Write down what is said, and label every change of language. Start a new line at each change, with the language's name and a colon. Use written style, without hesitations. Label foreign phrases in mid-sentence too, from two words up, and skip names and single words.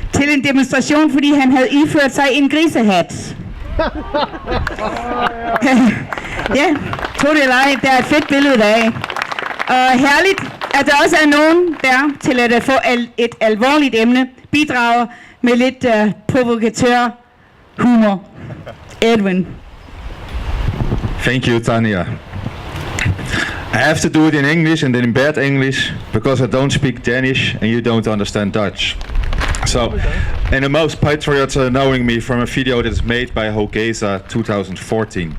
Danish: til en demonstration, fordi han havde iført sig en grisehat. Ja, tro det eller ej, der er et fedt billede af. Og herligt, at der også er nogen der til at få et alvorligt emne, bidrager med lidt provokatør humor. Edwin.
English: Thank you, Tanya. I have to do it in English and then in bad English because I don't speak Danish and you don't understand Dutch. So, and the most patriots are knowing me from a video that is made by Wagensveld 2014.